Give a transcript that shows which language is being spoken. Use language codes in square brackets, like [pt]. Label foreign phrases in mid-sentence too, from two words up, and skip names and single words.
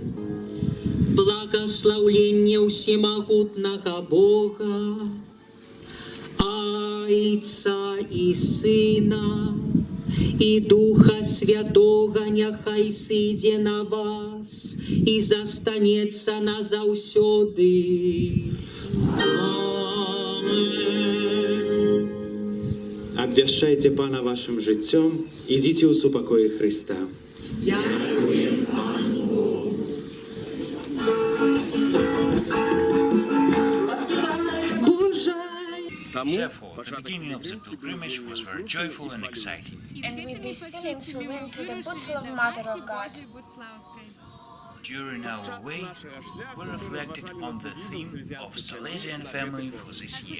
[be] Благаслаўленне ўсемагутнага Бога, Айца і Сына, і Духа Святога няхай сыдзе на вас і застанецца назаўсёды. Амин. [uk] Обвящайте Пана вашим життям, ідіть у супокої Христа. Дякуємо Пану Богу. [en] Therefore, the beginning of the pilgrimage was very joyful and exciting. And with these feelings we went to the Butslov Mother of God. During our way, we reflected on the theme of Salesian family for this year.